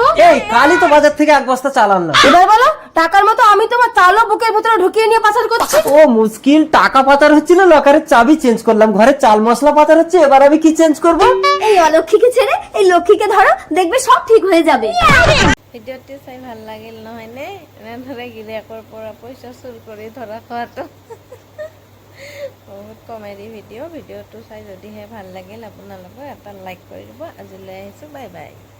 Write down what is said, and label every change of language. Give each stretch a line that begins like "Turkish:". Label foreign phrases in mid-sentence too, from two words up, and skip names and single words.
Bangla: এই কালই তো বাজার থেকে 1 বস্তা চাল আনলাম। এবার বলো, টাকার মতো আমি তোমার চালও বুকের ভিতরে ঢুকিয়ে নিয়ে পাচার করছি। ও মুশকিল, টাকা পাচার হচ্ছিল, লকারের চাবি চেঞ্জ করলাম, ঘরে চাল মশলা পাচার হচ্ছে, এবার আমি কি চেঞ্জ করব? এই অলক্ষীকে ছেড়ে এই লক্ষ্মীকে ধরো, দেখবে সব ঠিক হয়ে যাবে।
Assamese: ভিডিওটি চাই ভাল লাগিল নহয় নে? এনেদৰে গিৰিয়েকৰ পৰা পইচা চুৰ কৰি ধৰা খোৱাটো বহুত
English: comedy video
Assamese: চাই যদিহে ভাল লাগিল আপোনালোকে এটা লাইক কৰি দিব। আজিলৈ আহিছোঁ,
English: bye bye.